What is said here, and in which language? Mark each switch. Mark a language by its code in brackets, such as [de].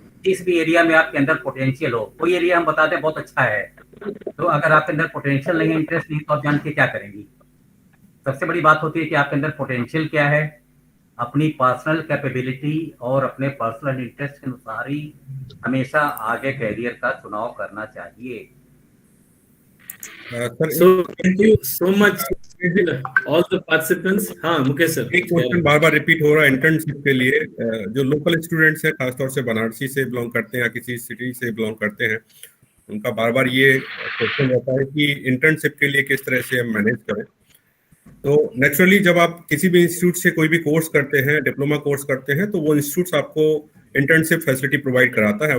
[hi] जिस भी एरिया में आपके अंदर पोटेंशियल हो, कोई एरिया हम बताते हैं बहुत अच्छा है, तो अगर आपके अंदर पोटेंशियल नहीं है, इंटरेस्ट नहीं, तो आप जान के क्या करेंगी. सबसे बड़ी बात होती है कि आपके अंदर पोटेंशियल क्या है, अपनी पर्सनल कैपेबिलिटी और अपने पर्सनल इंटरेस्ट के अनुसार ही हमेशा आगे कैरियर का चुनाव करना चाहिए. [en] So thank you so much all the participants. [hi] हाँ मुकेश सर, एक क्वेश्चन बार बार रिपीट हो रहा है इंटर्नशिप के लिए. जो लोकल स्टूडेंट्स हैं, खासतौर से बनारसी से बिलोंग करते हैं या किसी सिटी से बिलोंग करते हैं, उनका बार बार ये क्वेश्चन रहता है कि इंटर्नशिप के लिए किस तरह से हम मैनेज करें. तो नेचुरली जब आप किसी भी इंस्टीट्यूट से कोई भी कोर्स करते हैं, डिप्लोमा कोर्स करते हैं, तो वो इंस्टीट्यूट आपको इंटर्नशिप फैसिलिटी प्रोवाइड कराता है.